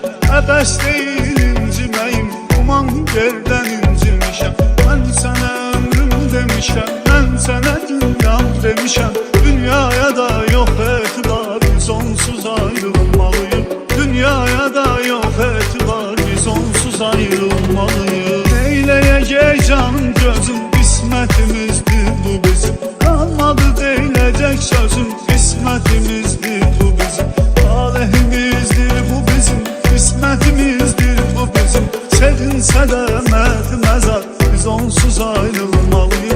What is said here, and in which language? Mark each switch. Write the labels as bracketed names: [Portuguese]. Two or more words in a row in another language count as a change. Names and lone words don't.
[Azerbaijani] Əbəs deyil inciməyim, uman yerdən incimişəm. Mən sənə ömrüm demişəm, mən sənə dünyam demişəm. Dünyaya da yox etibar, biz onsuz ayrılmalıyız. Dünyaya da yox etibar, biz onsuz ayrılmalıyız. Neyləyəcək canım gözüm, qismətimizdir bu bizim. [Turkish] Kalmadı deyilecek sözüm, kısmetimizdir bu bizim. Talihimizdir bu bizim, kısmetimizdir bu bizim. Sevinse de mert mezar, [Azerbaijani] biz onsuz ayrılmalıyız.